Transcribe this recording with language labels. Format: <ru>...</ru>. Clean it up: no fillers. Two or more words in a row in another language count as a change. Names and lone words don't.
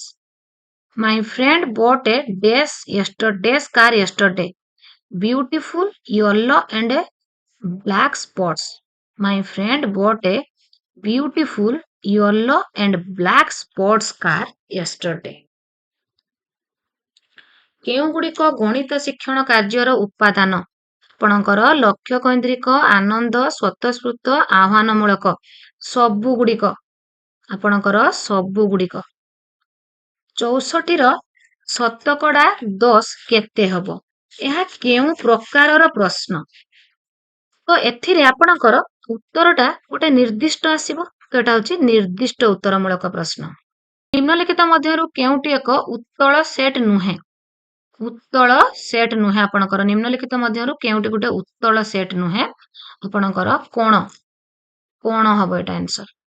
<en>My friend bought a dash car yesterday. Beautiful yellow and black spots. My friend bought a beautiful yellow and black sports car yesterday.</en> <or>କେଉଁଗୁଡ଼ିକ ଗଣିତ ଶିକ୍ଷଣ କାର୍ଯ୍ୟର ଉପାଦାନ ଆପଣଙ୍କର ଲକ୍ଷ୍ୟ କୈନ୍ଦ୍ରିକ ଆନନ୍ଦ ସ୍ୱତଃସ୍ଫୂର୍ତ୍ତ ଆହ୍ୱାନମୂଳକ ସବୁଗୁଡ଼ିକ ଆପଣଙ୍କର ସବୁଗୁଡ଼ିକ 64ର ଶତକଡ଼ା 10 କେତେ ହେବ ଏହା କେଉଁ ପ୍ରକାରର ପ୍ରଶ୍ନ ତ ଏଥିରେ ଆପଣଙ୍କର ଉତ୍ତରଟା ଗୋଟେ ନିର୍ଦ୍ଦିଷ୍ଟ ଆସିବ ତ ଏଟା ହେଉଛି ନିର୍ଦ୍ଦିଷ୍ଟ ଉତ୍ତରମୂଳକ ପ୍ରଶ୍ନ ନିମ୍ନଲିଖିତ ମଧ୍ୟରୁ କେଉଁଟି ଏକ ଉତ୍ତଳ ସେଟ୍ ନୁହେଁ ଉତ୍ତଳ ସେଟ୍ ନୁହେଁ ଆପଣଙ୍କର ନିମ୍ନଲିଖିତ ମଧ୍ୟରୁ କେଉଁଟି ଗୋଟେ ଉତ୍ତଳ ସେଟ୍ ନୁହେଁ ଆପଣଙ୍କର କଣ ହବ ଏଟା ଆନ୍ସର</or>